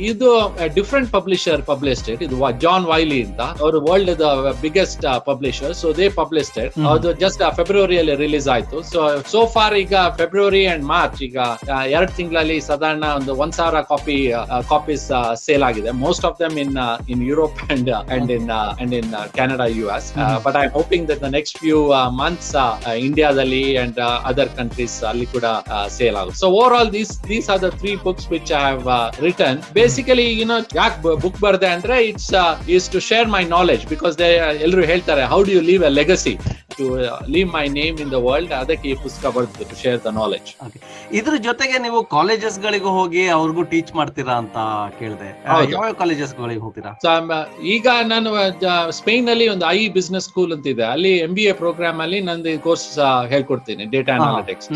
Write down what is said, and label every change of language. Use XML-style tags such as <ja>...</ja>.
<kn>ಇದು different publisher published it. ಇದು John ವೈಲಿ ಅಂತ, ಅವರು world biggest publisher.</kn> <en>So they published it.</en> <kn>ಅದು ಜಸ್ಟ್ ಫೆಬ್ರವರಿಯಲ್ಲಿ ರಿಲೀಸ್ ಆಯ್ತು. ಸೊ ಫಾರ್ ಈಗ ಫೆಬ್ರವರಿ ಅಂಡ್ ಮಾರ್ಚ್, ಈಗ 2 ತಿಂಗಳಲ್ಲಿ ಸಾಧಾರಣ ಒಂದು 1,000 ಕಾಪೀಸ್ ಸೇಲ್ ಆಗಿದೆ.</kn> <en>Most of them in Europe and in Canada, US. But I'm hoping that the next few months</en> <kn>ಇಂಡಿಯಾದಲ್ಲಿ</kn> <en>and other countries</en> <kn>ಅಲ್ಲಿ ಕೂಡ ಸೇಲ್ ಆಗುತ್ತೆ.</kn> <en>So overall these are the 3 books which I have written. Basically,</en> <kn>ಯಾಕೆ book ಬರ್ದೆ ಅಂದ್ರೆ</kn> <en>is to share my knowledge, because</en> <kn>ಎಲ್ಲರೂ ಹೇಳ್ತಾರೆ</kn> <en>how do you leave a legacy, to leave my name in the world.</en> <kn>ಅದಕ್ಕೆ ಈ ಪುಸ್ತಕ ಬರ್ದು</kn> <en>to share the knowledge.</en> <kn>ಇದ್ರ ಜೊತೆಗೆ ನೀವು ಕಾಲೇಜಸ್ ಗಳಿಗೂ ಹೋಗಿ ಅವ್ರಿಗೂ ಟೀಚ್ ಮಾಡ್ತೀರಾ ಅಂತ ಕೇಳಿದೆ. ಯಾವ ಕಾಲೇಜಸ್ ಗಳಿಗೆ ಹೋಗ್ತೀರಾ? ಈಗ ನಾನು ಸ್ಪೇನ್ ಅಲ್ಲಿ ಒಂದು IE ಬಿಸ್ನೆಸ್ ಸ್ಕೂಲ್ ಅಂತ ಇದೆ, ಅಲ್ಲಿ MBA ಪ್ರೋಗ್ರಾಮ್ ಅಲ್ಲಿ ನಂದು ಕೋರ್ಸ್ ಹೇಳ್ಕೊಡ್ತೀನಿ, ಡೇಟಾ ಅನಾಲಿಟಿಕ್ಸ್.</kn>